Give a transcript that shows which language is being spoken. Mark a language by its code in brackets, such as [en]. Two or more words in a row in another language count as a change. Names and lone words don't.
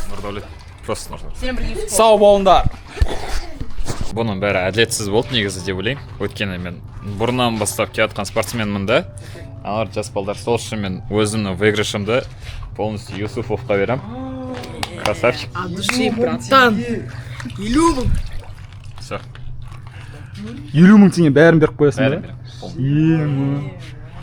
[kk] Нұрдәулет. Просто Нұрдәулет. Сен бір Юсуфов. Сау болыңдар. Бұның бәрі әділетсіз болды негізі деп ойлаймын. Өйткені мен бұрыннан бастап келатқан спортсменмін да. Алар жас балдар, сол үшін мен өзімнің [ru] выигрышымды полностью [kk] Юсуфовқа берем. [ru] Красавчик. От души, братан. Не любим. Все. [kk] 50 мың теңге бәрін беріп қоясың Бәрін ба? берем. Ема.